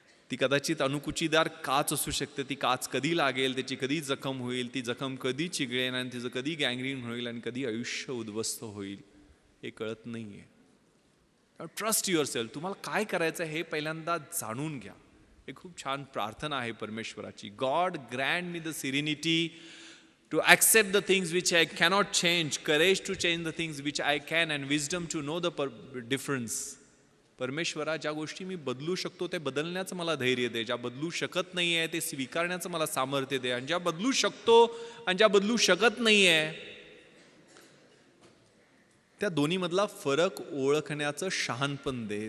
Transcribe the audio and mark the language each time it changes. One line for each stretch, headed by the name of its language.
Marathi: ती कदाचित अणुकुचीदार काच असू शकते. ती काच कधी लागेल, त्याची कधी जखम होईल, ती जखम कधी चिघळेल, आणि तिचं कधी गँग्रीन होईल, आणि कधी आयुष्य उद्ध्वस्त होईल हे कळत नाही आहे.
English: Trust yourself.
Marathi: तुम्हाला काय करायचं हे पहिल्यांदा जाणून घ्या. हे खूप छान प्रार्थना आहे परमेश्वराची.
English: God grant me the serenity to accept the things which I cannot change, courage to change the things which I can, and wisdom to know the difference.
Marathi: परमेश्वरा, ज्या गोष्टी मी बदलू शकतो ते बदलण्याचं मला धैर्य दे, ज्या बदलू शकत नाही आहे ते स्वीकारण्याचं मला सामर्थ्य दे, आणि ज्या बदलू शकतो आणि ज्या बदलू शकत नाही आहे त्या दोन्हीमधला फरक ओळखण्याचं शहाणपण दे.